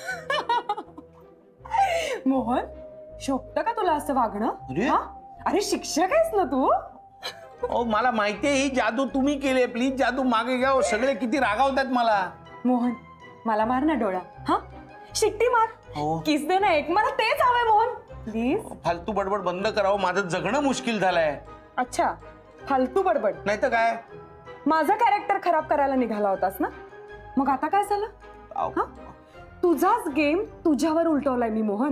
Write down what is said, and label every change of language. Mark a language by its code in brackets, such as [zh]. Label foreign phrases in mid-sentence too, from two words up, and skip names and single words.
[mr] मोहन, शोभतं का तुला असं वागणं? अरे? हा? अरे शिक्षक आहेस ना तू. अहो मला माहितीये ही जादू तुम्ही केली. प्लीज जादू मागे घ्या. सगळे किती रागावतात मला. मोहन, मला मार ना डोळा. हा, शिट्टी मार. हो. किस दे ना एक. मला तेच हवंय मोहन, प्लीज. फालतू बडबड बंद करावं. माझं जगणं मुश्किल झालंय. अच्छा, फालतू बडबड. नाही तर काय? माझं कॅरेक्टर खराब करायला निघाला होतास ना, मग आता काय झालं? हा? तुझाच गेम तुझ्यावर उलटवलाय मी मोहन.